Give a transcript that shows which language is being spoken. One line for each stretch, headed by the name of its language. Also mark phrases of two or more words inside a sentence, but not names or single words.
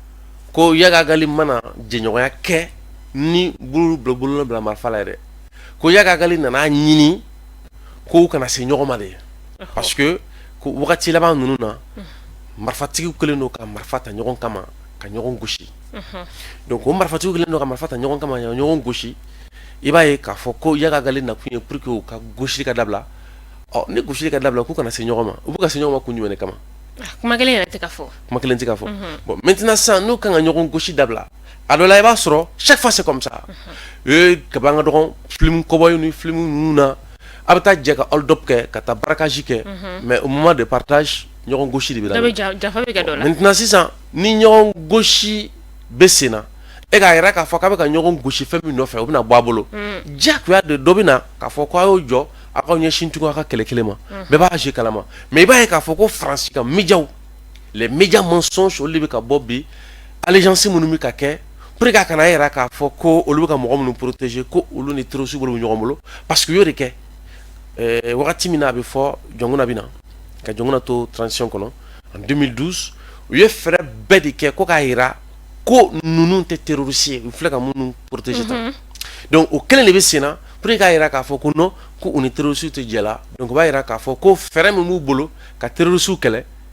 Bambara: ko Yaga Gali mana jɛɲɔgɔnya kɛ ni bolo bila marifa la yɛrɛ ko Yaga Gali nana ɲini ko u kana se ɲɔgɔn ma de
French: parce que
Bambara: ko wagati laban ninnu na marifatigiw kɛlen don ka marifa ta ɲɔgɔn kama ka ɲɔgɔn gosi donc o marifatigiw kɛlen don ka marifa ta ɲɔgɔn kama ka ɲɔgɔn gosi i b'a ye k'a fɔ ko Yaga Gali nakun ye
French: pour que
Bambara: u ka gosili ka dabila ni gosili ka dabila k'u kana se ɲɔgɔn ma u bɛ ka se ɲɔgɔn ma kun jumɛn de kama kuma kelen yɛrɛ tɛ ka fɔ kuma kelen tɛ ka fɔ
French: bon maintenant
Bambara: sisan n'u kan ka ɲɔgɔn gosi dabila a dɔ la i b'a sɔrɔ
French: chaque fois c'est comme ça
Bambara: ka ban ka dɔgɔn film kɔbɔyi ni film ninnu na a bɛ taa jɛ ka
English: hold up
Bambara: kɛ ka taa barakage kɛ
French: mais au moment de partage
Bambara: ɲɔgɔn gosi de bɛ daminɛ maintenant sisan ni ɲɔgɔn gosi bɛ sen na e k'a yɛrɛ k'a fɔ k'a bɛ ka ɲɔgɔn gosi fɛn min nɔfɛ o bɛna bɔ a bolo diyagoya de dɔ bɛ na k'a fɔ k'a y'o jɔ a k'aw ɲɛsin tugun a ka kɛlɛ kelen ma bɛɛ b'a je kalama mais i b'a ye k'a fɔ ko Faransi ka médiaw
French: les médias mensonges
Bambara: olu de bɛ ka bɔ bi allégeance minnu bɛ ka kɛ
French: pour que
Bambara: a kana yɛrɛ k'a fɔ ko olu bɛ ka mɔgɔ minnu protéger ko olu ni terroristes bolo bɛ ɲɔgɔn bolo
French: parce que
Bambara: u y'o de kɛ wagati min na a bɛ fɔ jɔnkuna bɛ na ka jɔnkuna to transition kɔnɔ en 2012 u ye fɛɛrɛ bɛɛ de kɛ ko k'a yira ko ninnu tɛ terroriste ye u filɛ ka minnu protéger tan donc o kelen de bɛ sen na
French: pour que
Bambara: k'a yira k'a fɔ ko non ko u ni terroristes tɛ jɛ la donc u b'a yira k'a fɔ ko fɛɛrɛ min b'u bolo ka terroristes kɛlɛ